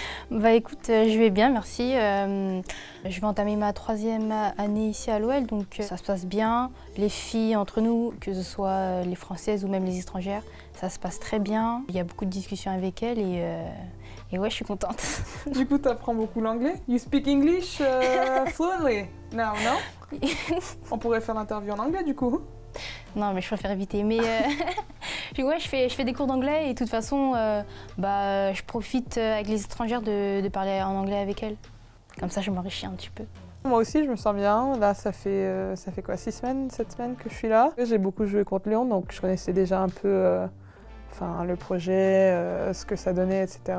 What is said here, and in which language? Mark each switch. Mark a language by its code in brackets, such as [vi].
[fr] Bah écoute, je vais bien, merci. Je vais entamer ma 3e année ici à l'OL, donc ça se passe bien. Les filles entre nous, que ce soit les Françaises ou même les étrangères, ça se passe très bien. Il y a beaucoup de discussions avec elles et ouais, je suis contente. Du coup, tu apprends beaucoup l'anglais? [en] You speak English fluently? No? [fr] On pourrait faire l'interview en anglais du coup? Non, mais je préfère éviter. Mais puis ouais, je fais des cours d'anglais et de toute façon, je profite avec les étrangères de parler en anglais avec elles. Comme ça, je m'enrichis un petit peu. Moi aussi, je me sens bien. Là, ça fait quoi, 6 semaines, 7 semaines que je suis là. J'ai beaucoup joué contre Lyon, donc je connaissais déjà un peu le projet, ce que ça donnait, etc.